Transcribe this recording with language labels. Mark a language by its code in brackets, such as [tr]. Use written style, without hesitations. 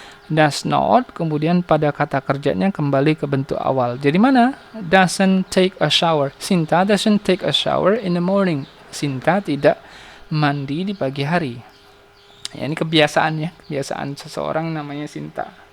[en] Does not, [id] kemudian pada kata kerjanya kembali ke bentuk awal. Jadi mana? [en] Doesn't take a shower. Sinta doesn't take a shower in the morning. [id] Sinta tidak mandi di pagi hari. Ya, ini kebiasaannya, kebiasaan seseorang namanya Sinta.